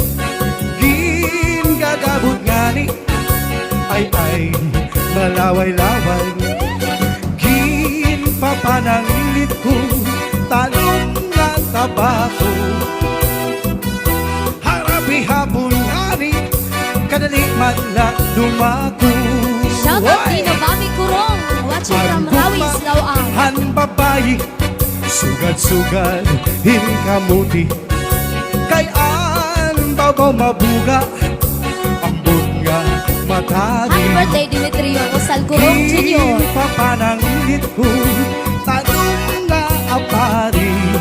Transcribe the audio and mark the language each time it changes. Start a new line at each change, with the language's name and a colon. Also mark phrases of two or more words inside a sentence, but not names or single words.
Waray: Gingagabot ngani ay malaway-laway. Ginpapananglit ko talong nga tabako. Harapi hapon ngani kadali man na dumako.
English: Shout out Dino Bami Kurong! Watching from Rawis, Lawang!
Waray: Han babayi, sugad-sugad hinkamuti. Kay an babaw mabuga, ambot nga matari.
English: Happy birthday Dimitrio Osal Kurong Jr.
Waray: Papananglit ko tanong nga apari.